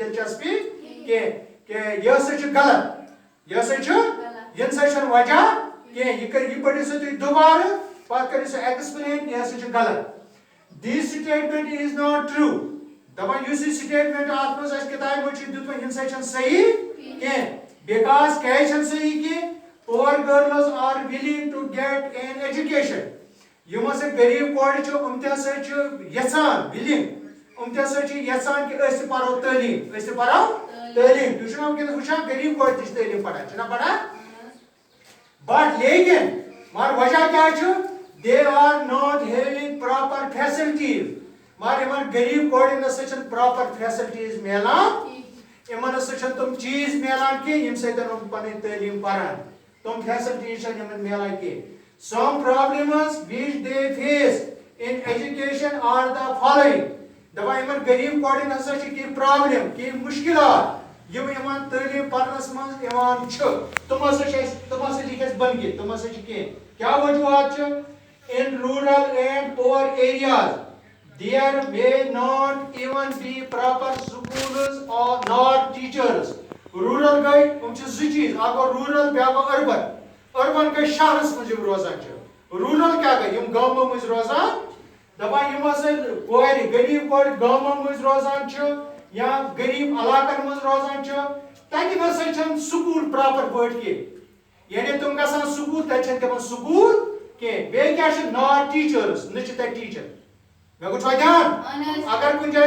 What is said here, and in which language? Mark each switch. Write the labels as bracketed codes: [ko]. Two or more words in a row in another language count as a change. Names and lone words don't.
[ks] دلچسپی کینٛہہ کہ یہِ ہسا چھُ غلط یہِ ہسا چھُ یہِ نسا چھُنہٕ وجہ کینٛہہ یہِ پٔرِو سا تُہۍ دُبارٕ پتہٕ کٔرِو سا ایکسپلین یہِ ہسا چھُ غلط [en] this statement is not true [ks] دپان یُس یہِ سٹیٹمنٹ اتھ منٛز اسہِ کِتابہِ منٛز چھُ دیُتمُت یہِ نسا چھُنہٕ صحیح کینٛہہ بیکاز کیازِ چھنہٕ صحیح کینٛہہ [en] poor girls are willing to get an education [ks] یِم ہسا غریٖب کورِ چھِ یِم تہِ ہسا چھِ یژھان willing یِم تہِ ہسا چھِ یژھان کہ أسۍ تہِ پرو تعلیٖم أسۍ تہِ پرو تعلیٖم تُہۍ چھِو نا وٕنکیٚنس وٕچھان غریٖب کورِ تہِ چھِ تعلیٖم پران چھِنا پران بٹ لیکن مگر وجہ کیٛاہ چھُ [en] they are not having proper facilities [ks] مگر یِمن غریٖب کورٮ۪ن نسا چھنہٕ [en] proper facilities [ks] میلان یِمن ہسا چھنہٕ تِم چیٖز میلان کینٛہہ ییٚمہِ سۭتۍ یِم پنٕنۍ تعلیٖم پران تِم فیسلٹیٖز چھنہٕ یِمن میلان کینٛہہ [en] some problems which they face in education are the following [ks] دپان یِمن غریٖب کورٮ۪ن ہسا چھِ کینٛہہ پرابلم کینٛہہ مُشکلات یِم یِمن تعلیٖم پرنس منٛز یِوان چھِ تِم ہسا لیکھۍ اَسہِ بۄنہٕ کِنۍ تِم ہسا چھِ کینٛہہ کیٛاہ وجوہات چھِ [en] in rural and poor areas there may not even be proper schools or not teachers [ks] روٗرل گٔے یِم چھِ زٕ چیٖز اکھ گوٚو روٗرل بیٛاکھ گوٚو أربن گٔے شہرس منٛز یِم روزان چھِ روٗرل کیٛاہ گٔے یِم گامو مٔنٛزۍ روزان دپان یِم ہسا کورِ غریٖب کورِ گامو مٔنٛزۍ روزان چھِ یا غریٖب علاقن منٛز روزان چھِ تتہِ نسا چھنہٕ سکوٗل پراپر پٲٹھۍ کینٛہہ یعنی تِم گژھان سکوٗل تتہِ چھنہٕ تِمن سکوٗل کینٛہہ بیٚیہِ کیٛاہ چھِ [en] not teachers [ks] نہ چھِ تتہِ ٹیٖچر مےٚ کوٚر چھوا دھیان اگر کُنہِ جایہِ